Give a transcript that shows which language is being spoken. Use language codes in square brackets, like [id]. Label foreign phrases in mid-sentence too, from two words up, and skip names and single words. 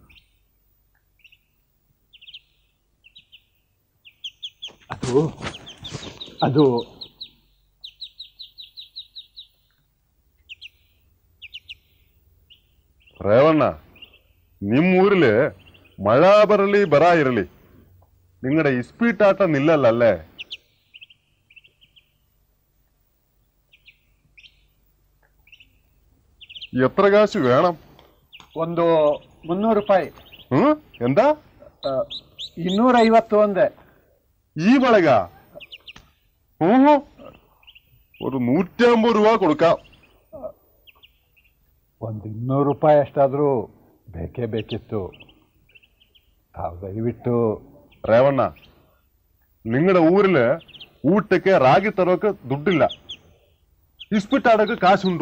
[kn] ಅದು ರೇವಣ್ಣ, ನಿಮ್ಮೂರಲ್ಲಿ ಮಳ ಬರಲಿ ಬರ ಇರಲಿ, ನಿಂಗಡ ಇಸ್ಪೀಟ್ ಆಟ ನಿಲ್ಲಲ್ಲ ಅಲ್ಲೇ? [ml] എത്ര കാശ് വേണം? [kn] ಒಂದು 300 ರೂಪಾಯಿ. [ml] എന്താ? [kn] 250 ಒಂದೇ. [ml] ഈ വളക ഒരു 150 രൂപ കൊടുക്കാം. [kn] ಒಂದು 200 ರೂಪಾಯಿ ಅಷ್ಟಾದ್ರೂ ಬೇಕೇ ಬೇಕಿತ್ತು. ತಾವು ದಯವಿಟ್ಟು. ರೇವಣ್ಣ, [ml] നിങ്ങളുടെ ಊರಿല് [kn] ಊಟಕ್ಕೆ ರಾಗಿ ತರೋಕೆ ದುಡ್ಡಿಲ್ಲ, ಇಸ್ಪಿಟ್ ಆಡೋಕೆ ಕಾಸುಂಟು.